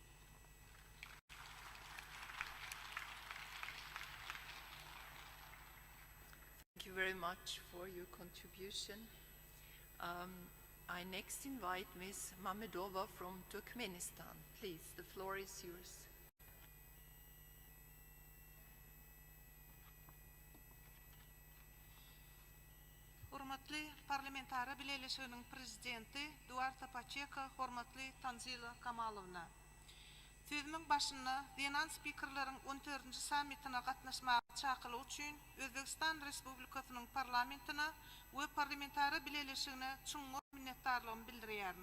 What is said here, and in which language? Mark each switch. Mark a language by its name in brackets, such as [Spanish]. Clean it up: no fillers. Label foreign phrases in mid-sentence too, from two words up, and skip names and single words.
[English] Thank you very much for your contribution. I next invite Ms. Mamedova from Turkmenistan. Please, the floor is yours. [Turkmen] Hurmatly parlamentari birleşiginiň prezidenti Duarta Pacheka, hormatly Tanzila Kamalovna. Sözümiň başyna Zenan spikerleriň 14-nji sammitine gatnaşmagy çakyly üçin Özbekistan Respublikasynyň parlamentine we parlamentari birleşigine çyň minnetdarlygymy bildirýärin.